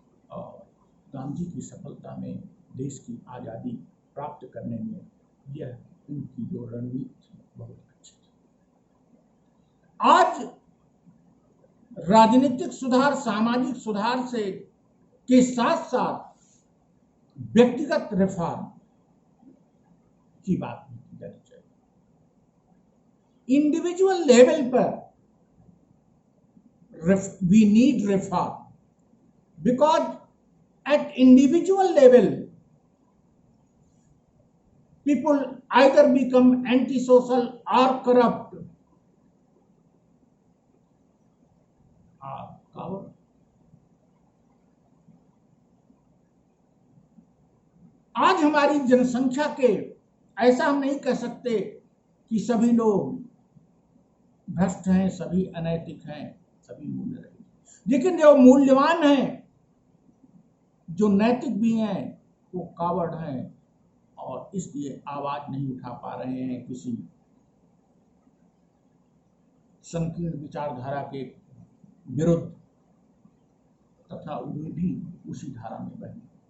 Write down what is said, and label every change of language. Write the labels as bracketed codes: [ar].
[hi] और गांधी की सफलता में, देश की आज़ादी प्राप्त करने में यह उनकी जो रणनीति थी बहुत अच्छी थी। आज राजनीतिक सुधार सामाजिक सुधार से के साथ साथ व्यक्तिगत रिफॉर्म की बात भी की जानी चाहिए। [en] Individual level पर we need reform, because at individual level people either become antisocial or corrupt or coward. [hi] आज हमारी जनसंख्या के, ऐसा हम नहीं कह सकते कि सभी लोग भ्रष्ट हैं, सभी अनैतिक हैं, सभी मूल्य रहित। लेकिन जो मूल्यवान हैं, जो नैतिक भी हैं, वो कावड़ हैं और इसलिए आवाज नहीं उठा पा रहे हैं किसी संकीर्ण विचारधारा के विरुद्ध, तथा वे भी उसी धारा में बहे।